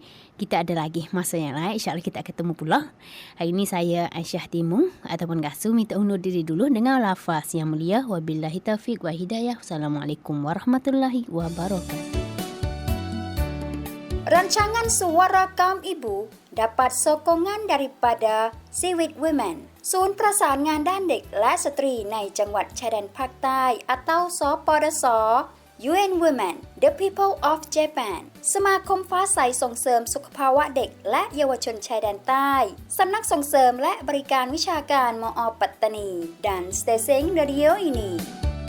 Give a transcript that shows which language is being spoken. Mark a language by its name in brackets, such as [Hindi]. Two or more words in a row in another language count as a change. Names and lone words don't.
[Malay] Kita ada lagi masa yang lain. InsyaAllah kita ketemu pula. Hari ini saya Aisyah Timung ataupun Gasu minta undur diri dulu dengan lafaz yang mulia. [Arabic] وبالله التوفيق والهداية. السلام عليكم ورحمة الله وبركاته. [Malay] Rancangan Suara Kaum Ibu dapat sokongan daripada Seaweed Women ศูนย์ประสานงานด้านเด็กและสตรีในจังหวัดชายแดนภาคใต้ atau สปดส. UN Women The People of Japan สมาคมฟ้าใสส่งเสริมสุขภาวะเด็กและเยาวชนชายแดนใต้สำนักส่งเสริมและบริการวิชาการมอ.ปัตตานี dan Stasiun Radio ini